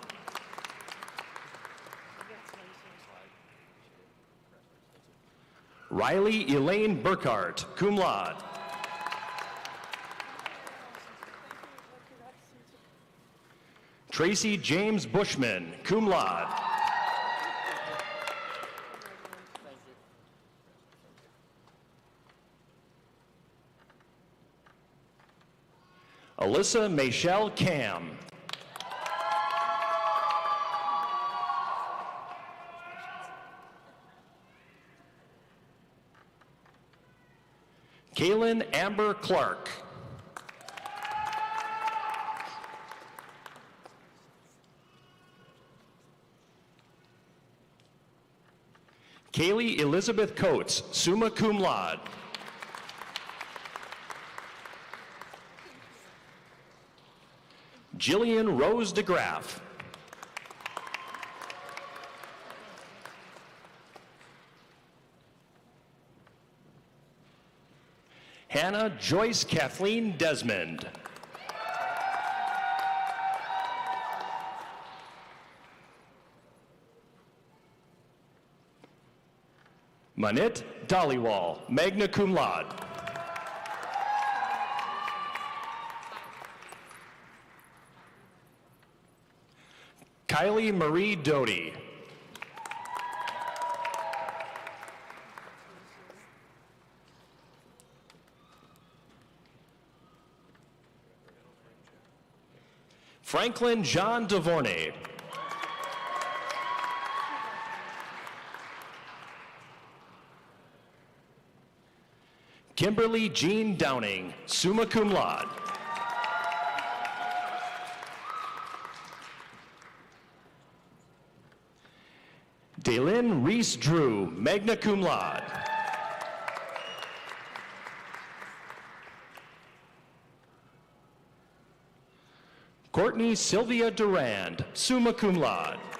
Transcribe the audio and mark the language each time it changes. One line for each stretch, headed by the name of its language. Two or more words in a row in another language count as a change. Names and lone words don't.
English: Riley Elaine Burkhart,
Latin: cum laude.
English: Tracy James Bushman,
Latin: cum laude.
English: Alyssa Michelle Cam. Kaylin Amber Clark. Kaylee Elizabeth Coates,
Latin: summa cum laude.
English: Jillian Rose DeGraff. Hannah Joyce Kathleen Desmond. Manit Dhaliwal,
Latin: magna cum laude.
English: Kylie Marie Doty. Franklin John DeVornay. Kimberly Jean Downing,
Latin: summa cum laude.
English: Daylin Reese Drew,
Latin: magna cum laude.
English: Courtney Sylvia Durand,
Latin: summa cum laude.